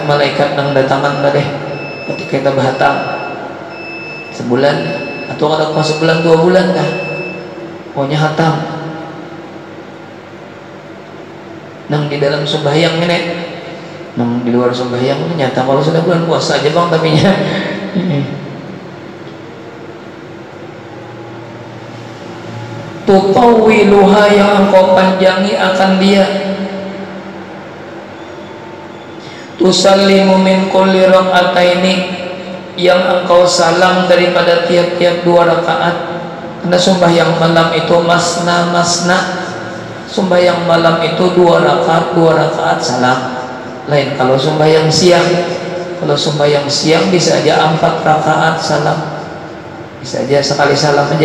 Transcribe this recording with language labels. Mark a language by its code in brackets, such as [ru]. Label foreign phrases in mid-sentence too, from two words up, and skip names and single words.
[bjn] Malaikat nang datangan tadi ketika kita berhatam sebulan atau ada kau sebulan 2 bulan kah, pokoknya hatam nang di dalam sembahyang ini. Nang di luar sembahyang nyata kalau sudah bulan puasa aja bang tapi nya tutawwiluha, yang engkau panjangi akan dia. [ar] تسلم من كل ركعتين, [bjn] yang engkau salam daripada tiap-tiap 2 rakaat. Karena sembahyang malam itu masna. Sembahyang malam itu 2 rakaat salam. Lain kalau sembahyang siang. Kalau sembahyang siang bisa aja 4 rakaat salam, bisa aja sekali salam aja.